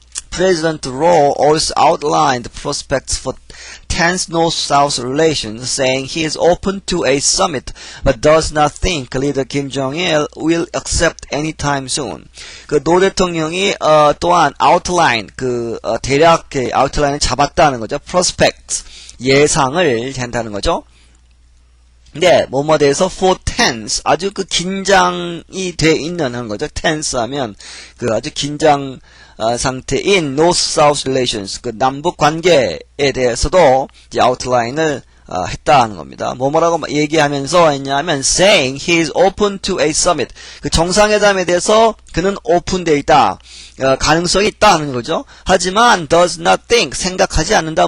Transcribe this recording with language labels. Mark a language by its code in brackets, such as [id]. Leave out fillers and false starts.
[en] President Roh also outlined prospects for tense North-South relations, saying he is open to a summit, but does not think leader Kim Jong-il will accept anytime soon. [ko] 노 대통령이 또한 outline 대략 outline을 잡았다는 거죠. prospects 예상을 한다는 거죠. 네, 뭐뭐에 대해서 for tense 아주 긴장이 돼 있는 하는 거죠. tense 하면 아주 긴장 상태인 North-South relations, 남북 관계에 대해서도 이제 아웃라인을 했다는 겁니다. [en] 뭐라고 얘기하면서 했냐면 saying he is open to a summit. [ko] 정상회담에 대해서 그는 오픈되어 있다. 가능성이 있다 하는 거죠. 하지만 does not think 생각하지 않는다.